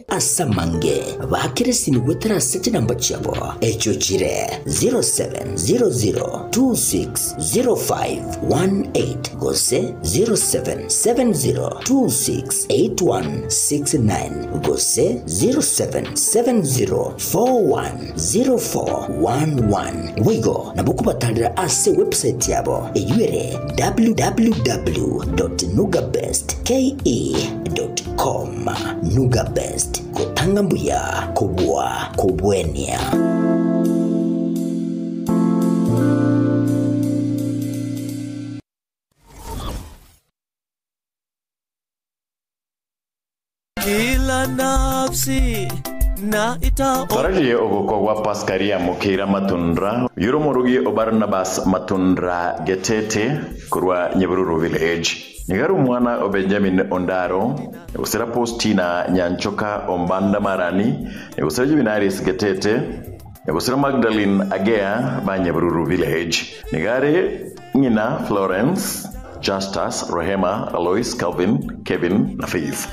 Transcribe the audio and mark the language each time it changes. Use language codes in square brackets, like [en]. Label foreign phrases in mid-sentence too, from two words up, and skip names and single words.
[guz] asamange bakirisi gwetera sete namba chabo echo chire 0700260518 gose 0770268169 gose 0770410411 wigo nabukubatalira ase website yabo eyure www.nugabestke.com. Nuga Best kutanga mbuya kubwa kubwenia. [sw] Kila nafsi na ita [guz] Faraji ogokogwa Paskaria Mukira Matundra Yuromurugi Obarnabas Matundra Getete kurwa Nyebururu Village Nigaru mwana o Benjamin Ondaro usira Postina Nyanchoka Ombanda Marani usira Juvenaris Getete usira Magdalene Agea ba Nyebururu Village Nigare Nina Florence Justus, Rohema, Alois, Calvin, Kevin, na Faith.